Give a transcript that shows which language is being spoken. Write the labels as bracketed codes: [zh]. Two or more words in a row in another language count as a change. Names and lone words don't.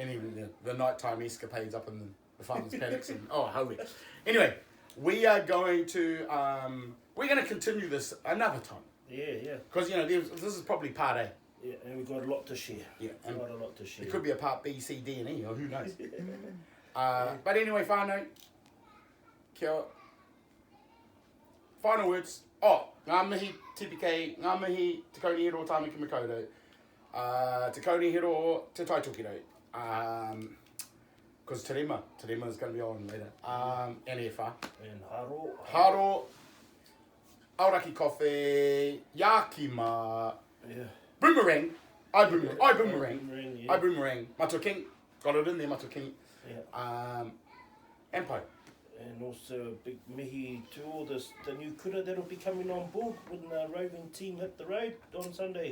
[en] And even the nighttime escapades up in the farmers' paddocks and holy. Anyway, we are going to continue this another time. Yeah. Because, you know, this is probably part A. Yeah, and we've got a lot to share. Yeah, and got a lot to share. It could be a part B, C, D, and E, or who knows. But anyway, [mi] whānau, kia ora. [en] Final words. [mi] Ngā mihi TPK, ngā mihi te kauni hiro tāmaki makaurau. Te kauni hiro te taitokiro. [en] Because Terima is going to be on later. And Efa. And Haro. Haro. Auraki Coffee. Yakima. Yeah. Boomerang. I boomerang. Yeah. I boomerang. Matua King. Got it in there, Matua King. Yeah. Empire. And also a big mihi to all the new kura that'll be coming on board when the roving team hit the road on Sunday.